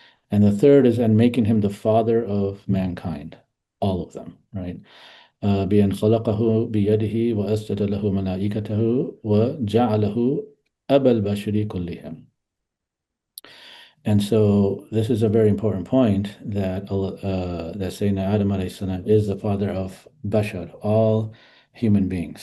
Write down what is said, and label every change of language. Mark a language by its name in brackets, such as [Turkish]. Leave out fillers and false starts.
[English] And the third is, and making him the father of mankind, all of them, right? [Arabic] بأن خلقه بيده وأسجد له ملائكته وجعله أبا البشر كلهم. [English] And so this is a very important point that Sayyidina Adam alayhi salam is the father of bashar, all human beings.